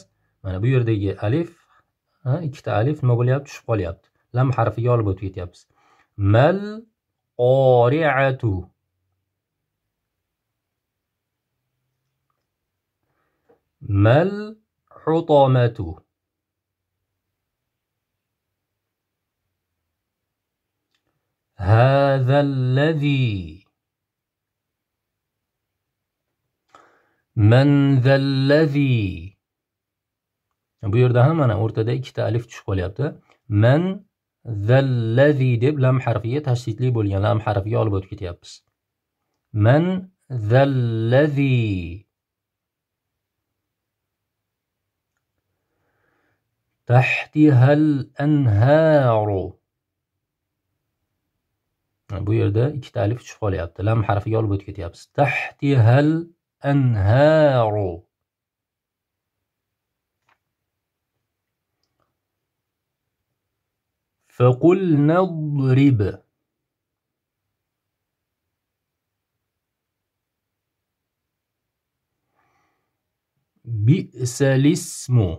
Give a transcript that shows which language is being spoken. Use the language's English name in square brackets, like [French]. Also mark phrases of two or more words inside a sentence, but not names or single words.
[Uzbek] Mana bu yerdagi alif, ikkita alif nima bo'lyapti? Tushib qolyapti. Lam harfiga olib o'tib ketyapmiz. [Arabic] ما القارعة. ما الحطمة. هذا الذي. من ذا الذي. [Uzbek] Bu yerda ham mana o'rtada ikkita alif tushib qolyapti. [Arabic] من ذا الذي [Uzbek] deb lam harfiga tashdidli bo'lgan lam harfiga olib o'tib ketyapmiz. [Arabic] من ذا الذي. تحتها الأنهار. [Uzbek] Bu yerda ikkita alif tushib qolyapti. Lam harfiga olib o'tib ketyapmiz. [Arabic] تحتها الأنهار. فقلنا اضرب. بئس الاسم.